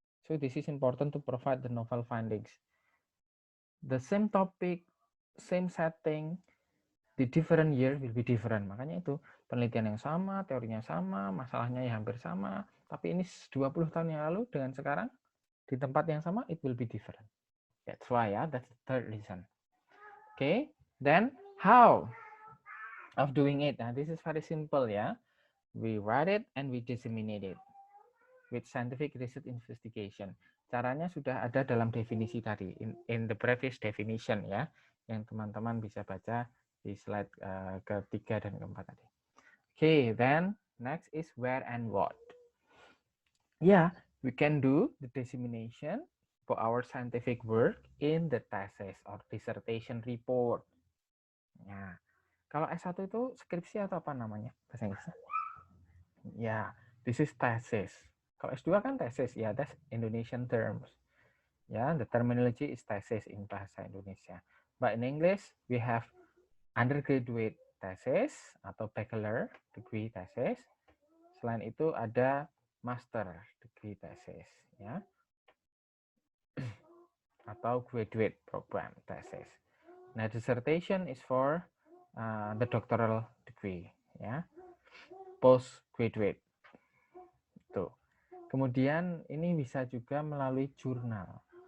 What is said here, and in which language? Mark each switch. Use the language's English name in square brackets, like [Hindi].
[English] So this is important to provide the novel findings. The same topic, same setting, the different year will be different. [Indonesian] Makanya itu penelitian yang sama, teorinya sama, masalahnya yang hampir sama, tapi ini 20 tahun yang lalu dengan sekarang di tempat yang sama, [English] it will be different. That's why ya, that's the third reason. Okay, then how of doing it? Nah, this is very simple ya. We write it and we disseminate it with scientific research investigation. [Indonesian] Caranya sudah ada dalam definisi tadi, [English] in the previous definition [Indonesian] ya, yang teman-teman bisa baca di slide ketiga dan keempat tadi. [English] Okay, then next is where and what. Yeah, we can do the dissemination for our scientific work in the thesis or dissertation report. [Indonesian] Ya, kalau S1 itu skripsi atau apa namanya bahasa Inggrisnya? Ya, [English] this is thesis. [Indonesian] Kalau S2 kan thesis, [English] ya, that's Indonesian terms. Ya, the terminology is thesis in bahasa Indonesia. But in English, we have undergraduate thesis atau bachelor degree thesis. [Indonesian] Selain itu ada [English] master degree thesis, ya, atau graduate program thesis. Nah, dissertation is for the doctoral degree, ya, postgraduate. [Indonesian] Tuh. Kemudian ini bisa juga melalui jurnal.